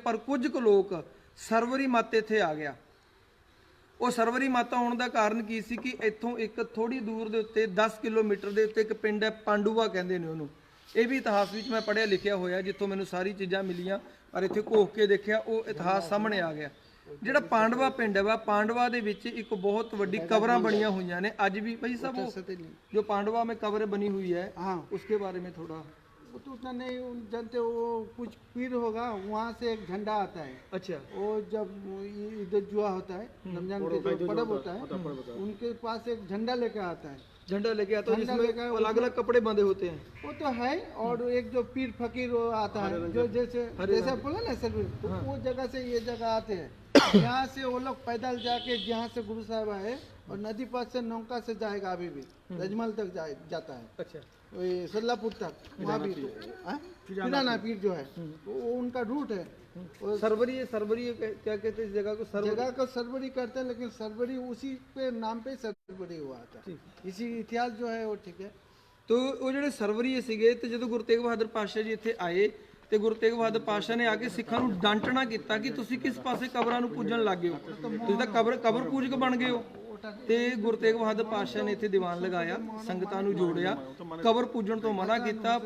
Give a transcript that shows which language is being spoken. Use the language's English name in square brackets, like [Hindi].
[Punjabi] ਪਰ ਕੁਝ ਕੁ ਲੋਕ ਸਰਵਰੀ ਮੱਤ ਇੱਥੇ ਆ ਗਿਆ। ਉਹ ਸਰਵਰੀ ਮੱਤ ਆਉਣ ਦਾ ਕਾਰਨ ਕੀ ਸੀ ਕਿ ਇੱਥੋਂ ਇੱਕ ਥੋੜੀ ਦੂਰ ਦੇ ਉੱਤੇ 10 ਕਿਲੋਮੀਟਰ ਦੇ ਉੱਤੇ ਇੱਕ ਪਿੰਡ ਹੈ, ਪਾਂਡੂਆ ਕਹਿੰਦੇ ਨੇ ਉਹਨੂੰ। ਇਹ ਵੀ ਇਤਿਹਾਸ ਵਿੱਚ ਮੈਂ ਪੜ੍ਹਿਆ ਲਿਖਿਆ ਹੋਇਆ, ਜਿੱਥੋਂ ਮੈਨੂੰ ਸਾਰੀ ਚੀਜ਼ਾਂ ਮਿਲੀਆਂ। ਪਰ ਇੱਥੇ ਘੋਖ ਕੇ ਦੇਖਿਆ, ਉਹ ਇਤਿਹਾਸ ਸਾਹਮਣੇ ਆ ਗਿਆ। ਜਿਹੜਾ ਪਾਂਡਵਾ ਪਿੰਡ ਹੈ, ਪਾਂਡਵਾ ਦੇ ਵਿੱਚ ਇੱਕ ਬਹੁਤ ਵੱਡੀ ਕਬਰਾਂ ਬਣੀਆਂ ਹੋਈਆਂ ਨੇ ਅੱਜ ਵੀ। [Hindi] ਭਾਈ ਸਾਹਿਬ, जो पांडवा में कब्र बनी हुई है, हाँ, उसके बारे में थोड़ा। वो तो उतना नहीं जानते। वो कुछ पीर होगा, वहाँ से एक झंडा आता है। अच्छा, वो जब इधर जुआ होता है, रमजान के जो पर्व होता है, उनके पास एक झंडा लेकर आता है। झंडा लेके आता है जिसमें अलग अलग कपड़े बंधे होते हैं। वो तो है। और एक जो पीर फकीर वो आता है, जो जैसे बोला ना सर, वो जगह से ये जगह आते हैं। यहाँ से वो लोग पैदल जाके जहाँ से गुरु साहब आए, और नदी पास से नौका से जाएगा अभी भी, रजमल तक जाता है। अच्छा, वही सल्लापुर तक, वहाँ भी फिराना पीर जो है, वो उनका रूट है। और सरवरी क्या कहते हैं इस जगह को? जगह को सरवरी करते हैं, लेकिन सरवरी उसी पे नाम पे सरवरी हुआ था। इसी इतिहास जो है वो ठीक है। [Punjabi] तो ਉਹ ਜਿਹੜੇ ਸਰਵਰੀ ਸੀਗੇ ਤੇ ਜਦੋਂ ਗੁਰੂ ਤੇਗ ਬਹਾਦਰ ਪਾਤਸ਼ਾਹ ਜੀ ਇੱਥੇ ਆਏ ਤੇ ਗੁਰੂ ਤੇਗ ਬਹਾਦਰ ਪਾਤਸ਼ਾਹ ਨੇ ਆ ਕੇ ਸਿੱਖਾਂ ਨੂੰ ਡਾਂਟਣਾ ਕੀਤਾ ਕਿ ਤੁਸੀਂ ਕਿਸ ਪਾਸੇ ਕਬਰਾਂ ਨੂੰ ਪੂਜਣ ਲੱਗ ਗਏ ਹੋ, ਤੁਸੀਂ ਤਾਂ ਕਬਰ ਪੂਜਕ ਬਣ ਗਏ ਹੋ। ਤੇ ਗੁਰੂ ਤੇਗ ਬਹਾਦਰ ਪਾਤਸ਼ਾਹ ਨੇ ਇੱਥੇ ਦੀਵਾਨ ਲਗਾਇਆ, ਸੰਗਤਾਂ ਨੂੰ ਜੋੜਿਆ, ਕਬਰ ਪੂਜਣ ਤੋਂ ਮਨਾ ਕੀਤਾ।